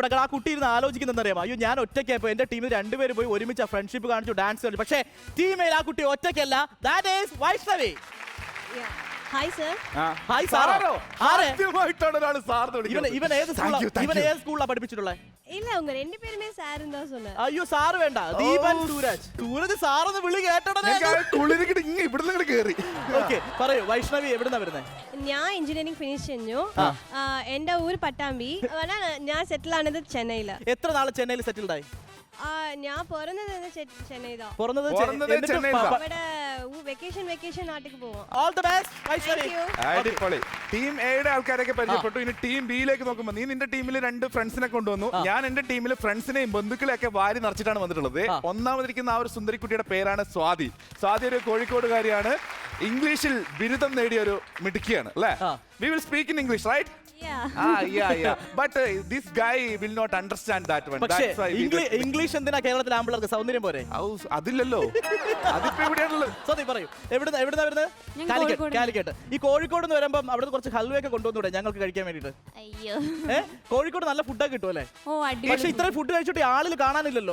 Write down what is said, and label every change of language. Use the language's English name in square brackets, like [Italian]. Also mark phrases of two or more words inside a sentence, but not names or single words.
[Malayalam] ആ കുട്ടി ഇരുന്ന് ആലോചിക്കുന്നറിയാമോ, അയ്യോ ഞാൻ ഒറ്റയ്ക്കായപ്പോ എന്റെ ടീമിൽ രണ്ടുപേര് പോയി ഒരുമിച്ച് ഫ്രണ്ട്ഷിപ്പ് കാണിച്ചു, ഡാൻസ് കളിച്ചു. പക്ഷേ ടീം എയിൽ ആ കുട്ടി ഒറ്റയ്ക്കല്ല. [English] That is [Malayalam] വൈഷ്ണവി. ഹായ് സർ. ഹായ് സാറോ? ഇവൻ ഏത് സ്കൂളിലാണ് പഠിപ്പിച്ചിട്ടുള്ളത്? [Tamil] இல்ல உங்க ரெண்டு பேருமே சாருன்னு தான் சொன்னேன். [Malayalam] അയ്യോ സാറ് വേണ്ട, ദീപൻ സൂരജ് സാറെന്ന് വിളി കേട്ടോടനെ ഇവിടുന്ന് കേറി. ഓക്കെ, പറയൂ വൈഷ്ണവി എവിടുന്നാ വരുന്നത്? ഞാൻ [English] engineering finish [Malayalam] ചെയ്തു. എന്റെ ഊര് പട്ടാമ്പി. ഞാൻ സെറ്റിൽ ആണത് ചെന്നൈയില്. എത്ര നാളെ ചെന്നൈയിൽ സെറ്റിൽഡ് ആയി? ഞാൻ പിറന്നത് ചെന്നൈയിലാ. വെക്കേഷൻ നാട്ടിലേക്ക് പോവാം. [English] All the best [Malayalam] വൈഷ്ണവി. അടിപൊളി. ടീം എയുടെ ആൾക്കാരൊക്കെ പരിചയപ്പെട്ടു. ഇനി ടീം ബിയിലേക്ക് നോക്കുമ്പോൾ നീ നിന്റെ ടീമിൽ രണ്ട് ഫ്രണ്ട്സിനെ കൊണ്ടുവന്നു. ഞാൻ എന്റെ ടീമിൽ ഫ്രണ്ട്സിനെയും ബന്ധുക്കളെയൊക്കെ വാരി നിറച്ചിട്ടാണ് വന്നിട്ടുള്ളത്. ഒന്നാമതിരിക്കുന്ന ആ ഒരു സുന്ദരിക്കുട്ടിയുടെ പേരാണ് സ്വാതി. സ്വാതി ഒരു കോഴിക്കോടുകാരിയാണ്. ഇംഗ്ലീഷിൽ ബിരുദം നേടിയ ഒരു മിടുക്കിയാണ് അല്ലേ? [English] We will speak in English, right? Yeah. But this guy will not understand that one. [Malayalam] പക്ഷേ [English] That's why we will- [Malayalam] ഇംഗ്ലീഷ് എന്തിനാ കേരളത്തിലെ ആമ്പിളർക്ക് സൗന്ദര്യം പോരെ? അതില്ലല്ലോ. അതിപ്പോ എവിടെയാണുള്ളത്? സോറി പറയൂ. എവിടുന്നാ വരുന്നത്? കാലിക്കറ്റ്. ഈ കോഴിക്കോട് നിന്ന് വരുമ്പം അവിടെ കുറച്ച് ഹൽവയൊക്കെ കൊണ്ടുവന്നൂടെ ഞങ്ങൾക്ക് കഴിക്കാൻ വേണ്ടിട്ട്? അയ്യോ. കോഴിക്കോട് നല്ല ഫുഡൊക്കെ കിട്ടും അല്ലേ? ഓ അടിപൊളി. പക്ഷെ ഇത്രയും ഫുഡ് കഴിച്ചിട്ട് ആളിൽ കാണാനില്ലല്ലോ.